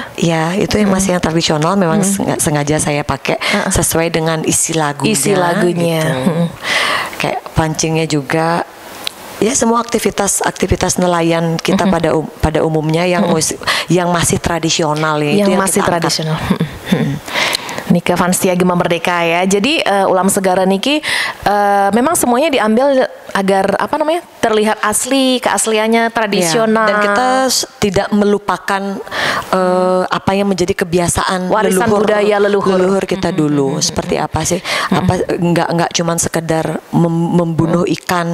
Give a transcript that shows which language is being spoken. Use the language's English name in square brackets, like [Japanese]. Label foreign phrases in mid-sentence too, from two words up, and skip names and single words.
[Indonesian] Ya, itu yang masih yang tradisional. Memang sengaja saya pakai sesuai dengan isi lagunya. Gitu. Kayak pancingnya juga. Ya, semua aktivitas nelayan kita pada umumnya yang masih tradisional ya. Yang itu masih tradisional. Nika Vanstia Gema Merdeka ya. Jadi ulam segara niki memang semuanya diambil agar apa namanya terlihat asli, keasliannya tradisional. Dan kita tidak melupakan apa yang menjadi kebiasaan warisan budaya leluhur kita dulu. Seperti apa sih? Apa nggak cuman sekedar membunuh ikan.